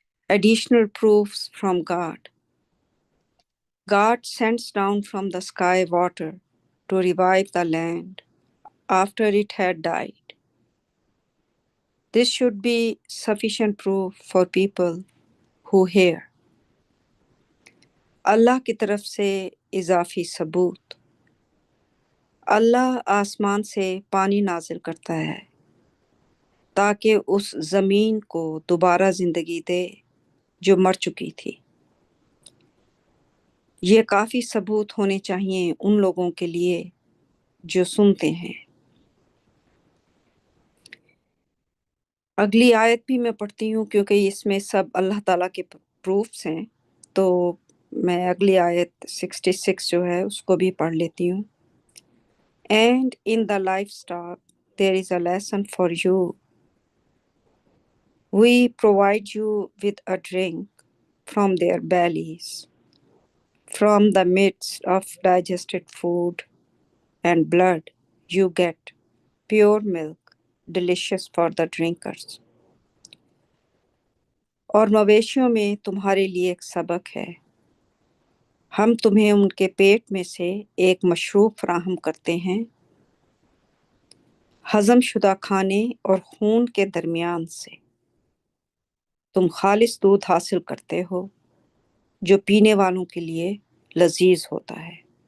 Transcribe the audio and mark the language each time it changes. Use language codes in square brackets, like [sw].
[en] Additional proofs from God. God sends down from the sky water to revive the land after it had died. This should be sufficient proof for people who hear. [hi] अल्लाह की तरफ से इजाफी सबूत। अल्लाह आसमान से पानी नाजिल करता है ताकि उस ज़मीन को दोबारा ज़िंदगी दे जो मर चुकी थी। ये काफ़ी सबूत होने चाहिए उन लोगों के लिए जो सुनते हैं। अगली आयत भी मैं पढ़ती हूँ क्योंकि इसमें सब अल्लाह ताला के प्रूफ्स हैं, तो मैं अगली आयत 66 जो है उसको भी पढ़ लेती हूँ। [en] And in the livestock there is a lesson for you. We provide you with a drink from their bellies, from the midst of digested food and blood you get pure milk, delicious for the drinkers. [hi] और मवेशियों में तुम्हारे लिए एक सबक है, हम तुम्हें उनके पेट में से एक मशरूब फराहम करते हैं, हजम शुदा खाने और खून के दरमियान से तुम खालिस दूध हासिल करते हो जो पीने वालों के लिए लजीज होता है।